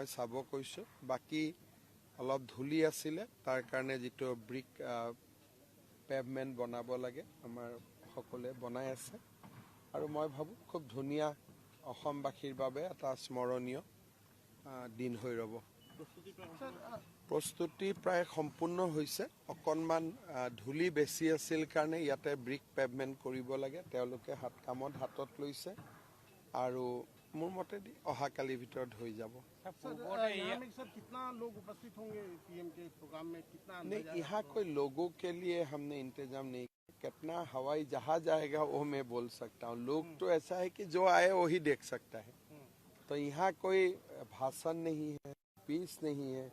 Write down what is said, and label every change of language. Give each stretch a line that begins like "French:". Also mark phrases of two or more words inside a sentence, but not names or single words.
Assamese: চাব কৈছোঁ বাকী অলপ ধূলি আছিলে তাৰ কাৰণে যিটো
English: brick pavement
Assamese: বনাব লাগে আমাৰ সকলোৱে বনাই আছে আৰু মই ভাবোঁ খুব ধুনীয়া অসমবাসীৰ বাবে এটা স্মৰণীয় দিন হৈ ৰ'ব প্ৰস্তুতি প্ৰায় সম্পূৰ্ণ হৈছে অকণমান ধূলি বেছি আছিল কাৰণে ইয়াতে
English: brick pavement
Assamese: কৰিব লাগে তেওঁলোকে কামত হাতত লৈছে আৰু মোৰ মতেদি অহাকালিৰ ভিতৰত হৈ যাব
Hindi: यहाँ कोई लोगों के लिए हमने इंतजाम नहीं कितना हवाई जहाज आएगा वो मैं बोल सकता हूँ लोग तो ऐसा है कि जो आए वही देख सकता है तो यहाँ कोई भाषण नहीं है स्पीच नहीं है